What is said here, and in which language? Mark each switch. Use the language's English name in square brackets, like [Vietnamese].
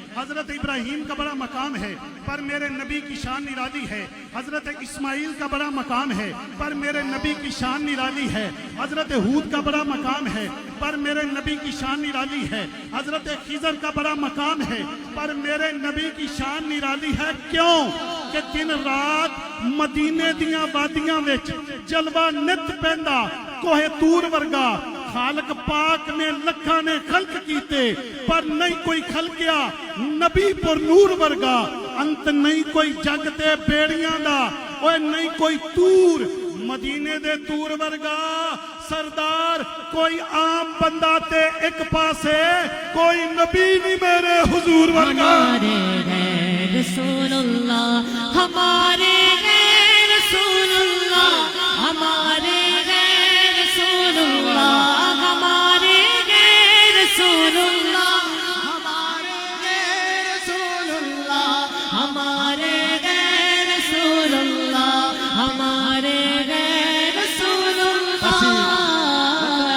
[Urdu] حضرت ابراہیم کا بڑا مقام ہے پر میرے نبی کی شان نرالی ہے. حضرت اسماعیل کا بڑا مقام ہے پر میرے نبی کی شان نرالی ہے. حضرت ہود کا بڑا مقام ہے پر میرے نبی کی شان نرالی ہے. حضرت خضر کا بڑا مقام ہے پر میرے نبی کی شان نرالی ہے. [Punjabi] کیوں کہ دن رات مدینے دیاں وادیاں وچ جلوہ نت پیندا کوہ تور ورگا. خالق پاک نے لکھاں نے خلق کیتے پر نہیں کوئی خلقیا نبی پر نور ورگا. انت نہیں کوئی جگ تے بیڑیاں دا اوے نہیں کوئی تور مدینے دے تور ورگا. سردار کوئی عام بندہ تے ایک پاسے کوئی نبی نہیں میرے حضور ورگا. [Urdu] ہمارے ہیں رسول اللہ ہمارے ہیں رسول اللہ ہمارے ہیں رسول اللہ ہمارے ہیں رسول اللہ ہمارے ہیں رسول اللہ ہمارے ہیں رسول اللہ ہمارے ہیں رسول اللہ